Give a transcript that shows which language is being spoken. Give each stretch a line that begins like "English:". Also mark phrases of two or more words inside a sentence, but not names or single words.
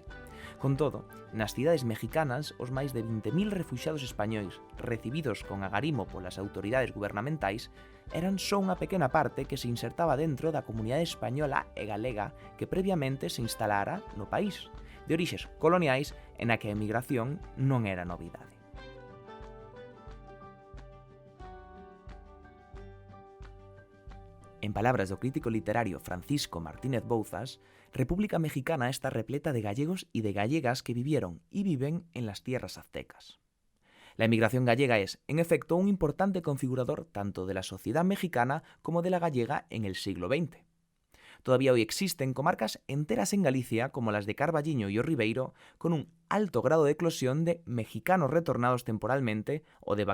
Galician: Con todo, nas cidades mexicanas, os máis de 20.000 refuxados españois recibidos con agarimo polas autoridades gubernamentais eran só unha pequena parte que se insertaba dentro da comunidade española e galega que previamente se instalara no país, de orixes coloniais e na que a emigración non era novidade. En palabras do crítico literario
Spanish: Francisco Martínez Bouzas, República Mexicana está repleta de gallegos y de gallegas que vivieron y viven en las tierras aztecas. La emigración gallega es, en efecto, un importante configurador tanto de la sociedad mexicana como de la gallega en el siglo XX. Todavía hoy existen comarcas enteras en Galicia, como las de Carballiño y O Ribeiro, con un alto grado de eclosión de mexicanos retornados temporalmente o de